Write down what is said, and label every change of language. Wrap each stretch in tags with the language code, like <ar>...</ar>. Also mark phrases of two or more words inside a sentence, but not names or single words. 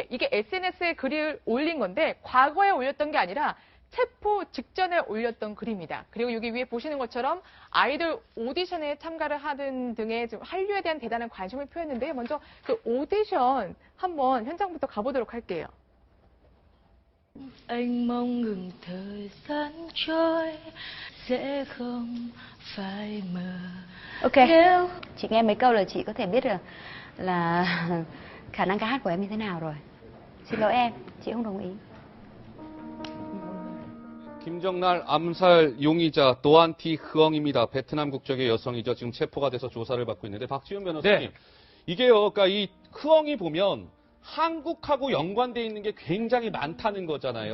<ko>이게 SNS에 글을 올린 건데 과거에 올렸던 게 아니라 체포 직전에 올렸던 글입니다. 그리고 여기 위에 보시는 것처럼 아이돌 오디션에 참가를 하는 등의 좀 한류에 대한 대단한 관심을 표했는데요. 먼저 그 오디션 한번 현장부터 가보도록 할게요.</ko> <vi>Anh mong ngừng thời gian trôi sẽ không phải mờ. Ok, Nếu chị nghe mấy câu là chị có thể biết được là khả năng ca hát của em như thế nào rồi. Xin lỗi em, chị không đồng ý.</vi> <ko>김정날 암살 용의자 도안티 흐엉입니다. 베트남 국적의 여성이죠. 지금 체포가 돼서 조사를 받고 있는데 박지훈 변호사님, 네. 이게요. 그러니까 이 흐엉이 보면 한국하고 연관돼 있는 게 굉장히 많다는 거잖아요.</ko>